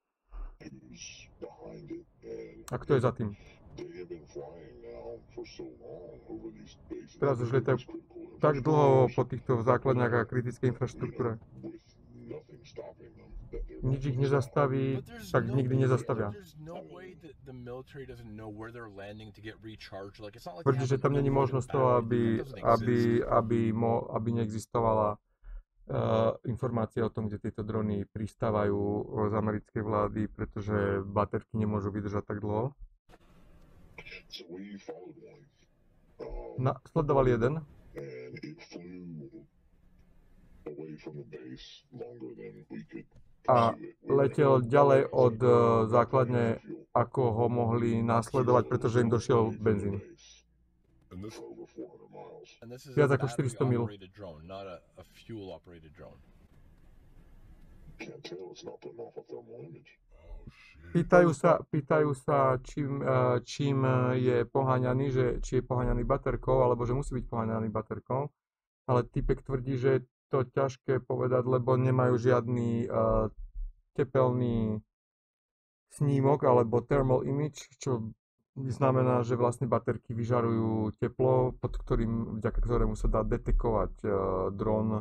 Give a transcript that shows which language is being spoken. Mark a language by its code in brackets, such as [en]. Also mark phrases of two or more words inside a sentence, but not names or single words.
[sk] A kto je za tým? Teraz už lietajú tak dlho po týchto základniach a kritickej infraštruktúre. Nič ich nezastaví, [en] But there's [sk] tak [en] no [sk] nikdy [en] way- [sk] nezastavia. [en] There's no way that the military doesn't know where they're landing to get recharged. Like it's not like [sk] Tvrdí, [en] they [sk] že [en] have [sk] tam [en] an [sk] není [en] unlimited [sk] možnosť toho, [en] battery. That doesn't exist. [sk] aby neexistovala informácia o tom, kde tieto drony pristávajú z americkej vlády, pretože baterky nemôžu vydržať tak dlho. Sledovali jeden [en] And it flew away from the base longer than we could [sk] a [en] pursue it. [sk] letel ďalej od základne, ako ho mohli následovať, pretože im došiel benzín. [en] And this, Over 400 miles. And this is [sk] Viac a ako 400 mil. [en] battery-operated drone, not a fuel-operated drone. Can't tell, it's not putting off a thermal image. [sk] Pýtajú sa čím je poháňaný, že či je poháňaný baterkou, alebo že musí byť poháňaný baterkou. Ale typek tvrdí, že je to ťažké povedať, lebo nemajú žiadny tepelný snímok alebo [en] thermal image, [sk] čo znamená, že vlastne baterky vyžarujú teplo, vďaka ktorému sa dá detekovať dron.